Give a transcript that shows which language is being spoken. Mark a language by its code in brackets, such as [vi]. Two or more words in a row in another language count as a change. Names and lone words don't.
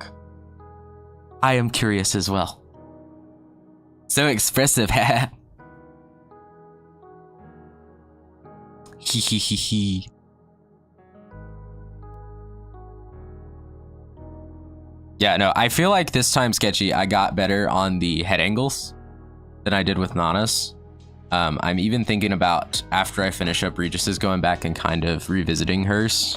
[en] I am curious as well. So expressive, haha. Hee hee hee hee. Yeah, no, I feel like this time, Sketchy, I got better on the head angles than I did with Nana's. I'm even thinking about, after I finish up Regis's, going back and kind of revisiting hers.